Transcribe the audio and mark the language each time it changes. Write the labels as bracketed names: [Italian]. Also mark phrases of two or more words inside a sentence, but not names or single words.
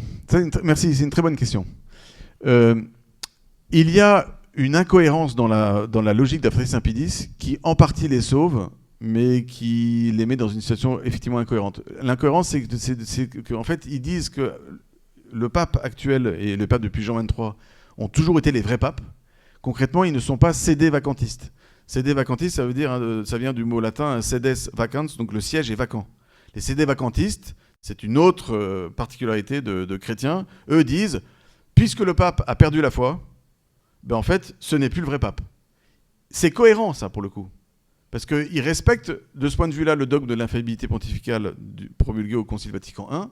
[French] Merci, c'est une très bonne question. Il y a une incohérence dans la logique d'Aphrodite Saint-Pédis qui en partie les sauve, mais qui les met dans une situation effectivement incohérente. L'incohérence, c'est qu'en fait, ils disent que le pape actuel et le pape depuis Jean XXIII ont toujours été les vrais papes. Concrètement, ils ne sont pas sédés vacantistes. Sédés vacantistes, ça veut dire, ça vient du mot latin [Latin] sedes vacans, [French] donc le siège est vacant. Les sédés vacantistes, c'est une autre particularité de chrétiens. Eux disent, puisque le pape a perdu la foi, ben en fait, ce n'est plus le vrai pape. C'est cohérent, ça, pour le coup. Parce qu'il respecte, de ce point de vue-là, le dogme de l'infaillibilité pontificale promulgué au Concile Vatican I.